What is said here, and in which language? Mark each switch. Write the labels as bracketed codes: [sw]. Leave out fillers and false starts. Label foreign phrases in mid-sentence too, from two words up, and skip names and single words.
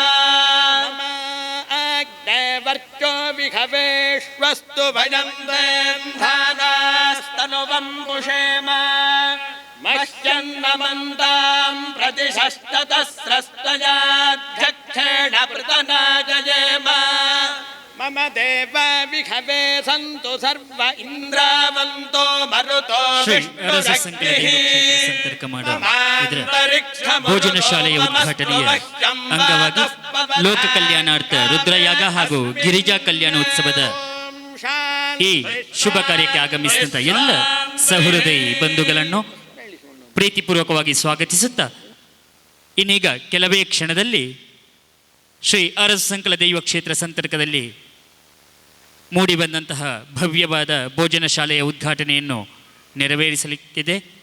[sa] अग्नेवर्चो विहवेष्वस्तु भजन्तेन्धानास्तनुवं पुषेम मह्यन्नमन्तां प्रतिशस्ततस्रस्तयाध्यक्षेण पृतनाजयेम मम देव विहवे सन्तु सर्व इन्द्रावन्तो मरुतो [kn] ವಿಷ್ಣುರಕ್ಷಿಃ ಭೋಜನ ಶಾಲೆಯ ಉದ್ಘಾಟನೆಯ ಅಂಗವಾಗಿ ಲೋಕ ಕಲ್ಯಾಣಾರ್ಥ ರುದ್ರಯಾಗ ಹಾಗೂ ಗಿರಿಜಾ ಕಲ್ಯಾಣ ಉತ್ಸವದ ಈ ಶುಭ ಕಾರ್ಯಕ್ಕೆ ಆಗಮಿಸಿದಂತ ಎಲ್ಲ ಸಹೃದಯಿ ಬಂಧುಗಳನ್ನು ಪ್ರೀತಿಪೂರ್ವಕವಾಗಿ ಸ್ವಾಗತಿಸುತ್ತಾ ಇನ್ನೀಗ ಕೆಲವೇ ಕ್ಷಣದಲ್ಲಿ ಶ್ರೀ ಅರಸು ಸಂಕಲ ದೈವ ಕ್ಷೇತ್ರ ಸಂತರ್ಕದಲ್ಲಿ ಮೂಡಿಬಂದಂತಹ ಭವ್ಯವಾದ ಭೋಜನ ಶಾಲೆಯ ಉದ್ಘಾಟನೆಯನ್ನು ನೆರವೇರಿಸಲಿಕ್ಕಿದೆ.